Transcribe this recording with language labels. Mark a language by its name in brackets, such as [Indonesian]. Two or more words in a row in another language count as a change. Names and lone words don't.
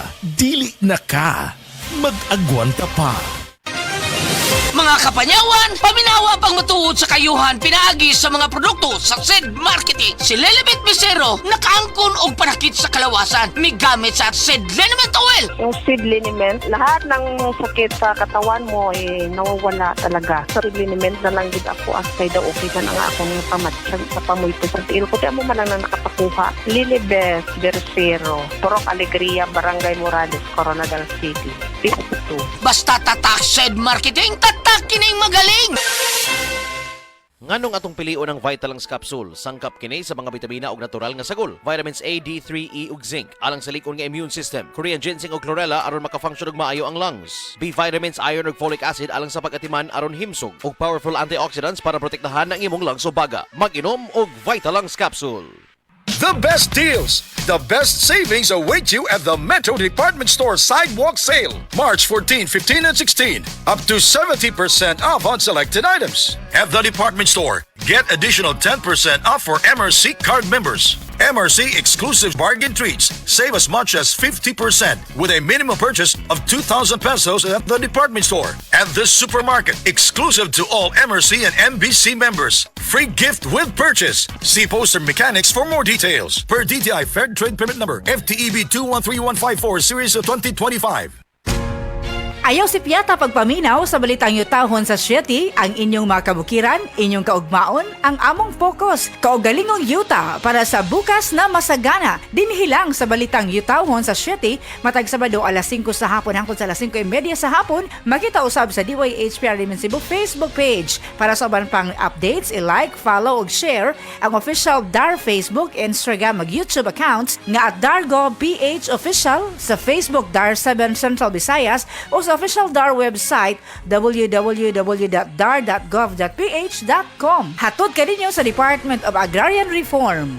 [Cebuano] Dili na ka. Mag-agwanta pa. Mga kapanyawan, paminawa pang matuod sa kayuhan pinaagi sa mga produkto sa SED Marketing. Si Lilibet Bisero nakaangkon og panakit sa kalawasan migamit sa SED Liniment Oil. [Filipino] Yung SED Liniment, lahat ng sakit sa katawan mo nawawala talaga. [Cebuano] Sa SED Liniment na lang din ako asay daw okay ka na nga akong pamatsag sa pamoy ko sa tiil ko. Tiyan mo man lang na nakapakuha. Lilibet Bisero, Purok Alegria, Barangay Morales, Coronadal City. Basta tatak SED Marketing, tatak kining magaling! Nganong atong pilion ang Vitalangs Capsule, sangkap kini sa mga bitamina ug natural nga sagol, [English] vitamins A, D3, E [Cebuano] ug zinc, alang sa likon nga [English] immune system, [Cebuano] Korean ginseng ug chlorella aron makafunction ug maayo ang lungs, [English] B vitamins, [Cebuano] iron ug [English] folic acid [Cebuano] alang sa pag-atiman aron himsog, ug [English] powerful antioxidants [Cebuano] para protektahan ang imong lungs ug baga. Mag-inom og Vitalangs Capsule. [English] The best deals, the best savings await you at the Metro Department Store Sidewalk Sale, March 14, 15, and 16. Up to 70% off on selected items. At the department store, get additional 10% off for MRC card members. MRC exclusive bargain treats save as much as 50% with a minimum purchase of 2,000 pesos at the department store. At this supermarket, exclusive to all MRC and MBC members. Free gift with purchase. See Poster Mechanics for more details. Per DTI Fair Trade Permit Number FTEB 213154 Series of 2025. [Cebuano] Ayaw si Piata pagpaminaw sa balitang yutahon sa Sieti, ang inyong mga kabukiran, inyong kaugmaon, ang among focus, kaugalingong yuta para sa bukas na masagana. Dinhilang sa balitang yutahon sa Sieti, matag Sabado alas 5 sa hapon hangtod sa alas 5:30 sa hapon, makita usab sa DYHPR Limen Cebu Facebook page. Para sa uban pang updates, i-like, follow ug share ang official DAR Facebook, Instagram ug YouTube accounts nga at Dargo PH Official sa Facebook DAR 7 Central Visayas o sa official DAR website www.dar.gov.ph.com. Hatod ka ninyo sa Department of Agrarian Reform.